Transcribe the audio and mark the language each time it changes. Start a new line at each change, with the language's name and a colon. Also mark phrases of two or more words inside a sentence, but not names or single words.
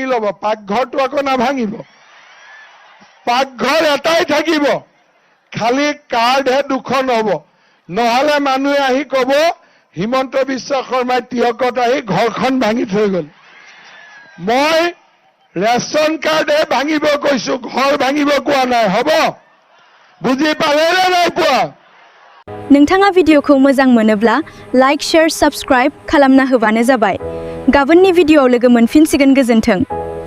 Assamese: ল'ব পাকঘৰটো আকৌ নাভাঙিব পাকঘৰ এটাই থাকিব খালি কাৰ্ডহে দুখন হ'ব নহলে মানুহে আহি ক'ব হিমন্ত বিশ্ব শৰ্মাই তিয়কত আহি ঘৰখন ভাঙি থৈ গ'ল মই ৰেচন কাৰ্ডহে ভাঙিব কৈছো ঘৰ ভাঙিব কোৱা নাই হ'ব বুজি পালে নে নাই পোৱা
Bodo: नोंथाङा भिडिअखौ मोजां मोनोब्ला
English: like share subscribe
Bodo: खालामना होबानो जाबाय गाबोननि भिडिअआव लोगो मोनफिनसिगोन गोजोन्थों